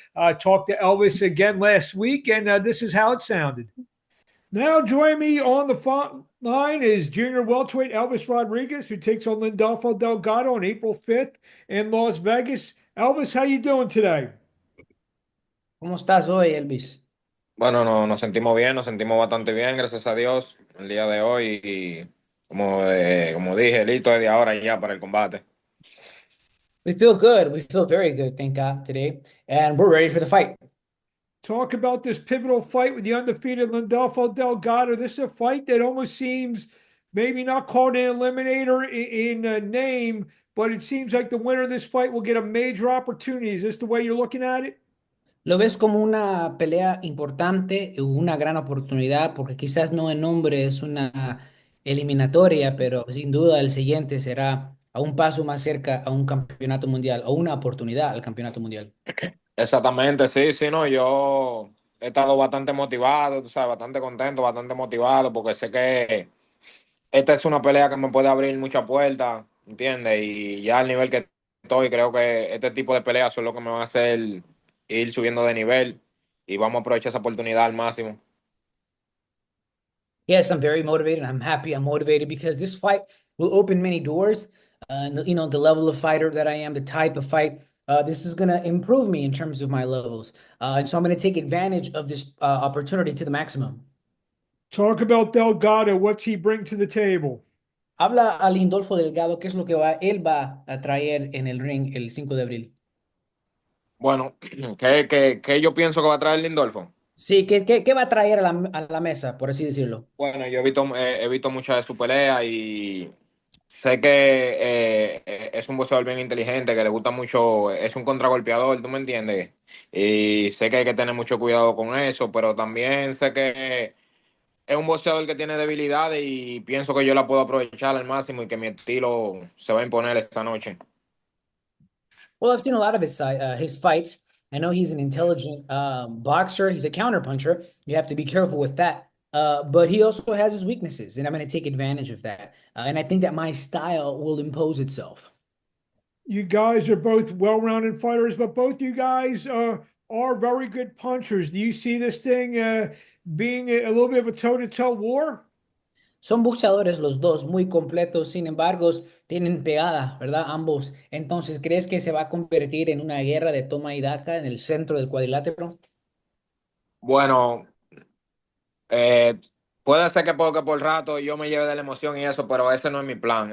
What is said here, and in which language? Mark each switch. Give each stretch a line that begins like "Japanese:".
English: Talked to Elvis again last week, and this is how it sounded. Now join me on the line is junior welterweight Elvis Rodriguez, who takes on Lindolfo Delgado on April 5th in Las Vegas. Elvis, how you doing today?
Spanish: ¿Cómo estás hoy, Elvis? Bueno, no, nos sentimos bien, nos sentimos bastante bien, gracias a Dios, el día de hoy. Y como dije, listo desde ahora ya para el combate.
English: We feel good. We feel very good, thank God, today. And we're ready for the fight. Talk about this pivotal fight with the undefeated Lindolfo Delgado. This is a fight that almost seems maybe not called an eliminator in name, but it seems like the winner of this fight will get a major opportunity. Is this the way you're looking at it?
Spanish: ¿Lo ves como una pelea importante, una gran oportunidad? Porque quizás no en nombre es una eliminatoria, pero sin duda el siguiente será a un paso más cerca a un campeonato mundial o una oportunidad al campeonato mundial. Exactamente, sí, sí, no, yo he estado bastante motivado, tú sabes, bastante contento, bastante motivado, porque sé que esta es una pelea que me puede abrir muchas puertas, ¿entiendes? Y ya al nivel que estoy, creo que este tipo de peleas son lo que me van a hacer ir subiendo de nivel, y vamos a aprovechar esa oportunidad al máximo.
English: Yes, I'm very motivated. I'm happy I'm motivated because this fight will open many doors. The level of fighter that I am, the type of fight, this is going to improve me in terms of my levels. And so I'm going to take advantage of this opportunity to the maximum. Talk about Delgado. What's he bring to the table?
Spanish: Habla a Lindolfo Delgado, qué es lo que él va a traer en el ring el 5 de abril. Bueno, ¿qué yo pienso que va a traer Lindolfo? Sí, ¿qué va a traer a la mesa, por así decirlo? Bueno, yo he visto muchas de su pelea, y sé que es un boxeador bien inteligente, que le gusta mucho, es un contragolpeador, ¿tú me entiendes? Y sé que hay que tener mucho cuidado con eso, pero también sé que es un boxeador que tiene debilidades, y pienso que yo la puedo aprovechar al máximo y que mi estilo se va a imponer esta noche.
English: Well, I've seen a lot of his fights. I know he's an intelligent boxer. He's a counterpuncher. You have to be careful with that. But he also has his weaknesses, and I'm going to take advantage of that. And I think that my style will impose itself. You guys are both well-rounded fighters, but both you guys are very good punchers. Do you see this thing being a little bit of a toe-to-toe war?
Spanish: Son boxeadores los dos, muy completos, sin embargo, tienen pegada, ¿verdad? Ambos. Entonces, ¿crees que se va a convertir en una guerra de toma y daca en el centro del cuadrilátero? Bueno, Eh, puede ser que por rato yo me lleve de la emoción y eso, pero ese no es mi plan.